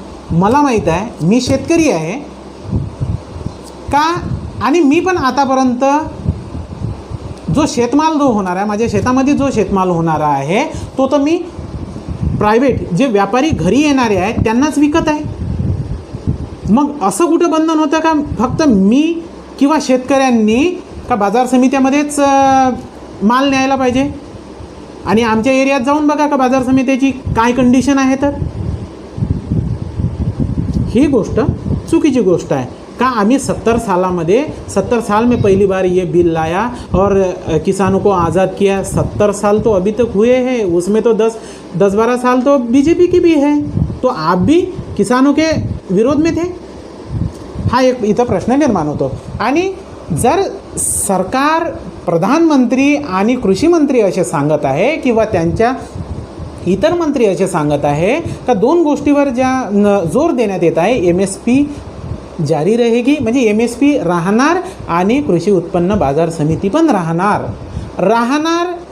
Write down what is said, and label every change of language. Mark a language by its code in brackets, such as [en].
[mr] मला माहीत आहे, मी शेतकरी आहे का, आणि मी पण आतापर्यंत जो शेतमाल जो होणार आहे, माझ्या शेतामध्ये जो शेतमाल होणारा आहे तो तर मी प्रायव्हेट जे व्यापारी घरी येणारे आहेत त्यांनाच विकत आहे. मग असं कुठं बंधन होतं का फक्त मी किंवा शेतकऱ्यांनी का बाजार समित्यामध्येच माल न्यायला पाहिजे? आणि आमच्या एरियात जाऊन बघा का बाजार समित्याची काय कंडिशन आहे. तर ही गोष्ट चुकीची गोष्ट आहे का आम्ही [hi] 70 साल में पहली बार ये बिल लाया और किसानों को आज़ाद किया. 70 साल तो अभी तक हुए हैं, उसमें तो 10-12 साल तो बीजेपी की भी है, तो आप भी किसानों के विरोध में थे. [mr] हा एक इथं प्रश्न निर्माण होतो. आणि जर सरकार, प्रधानमंत्री आणि कृषी मंत्री असे सांगत आहे किंवा त्यांच्या इतर मंत्री असे सांगत आहे का दोन गोष्टीवर ज्या जोर देण्यात येत आहे, [hi] MSP जारी रहेगी, [mr] म्हणजे MSP राहणार आणि कृषी उत्पन्न बाजार समिती पण राहणार.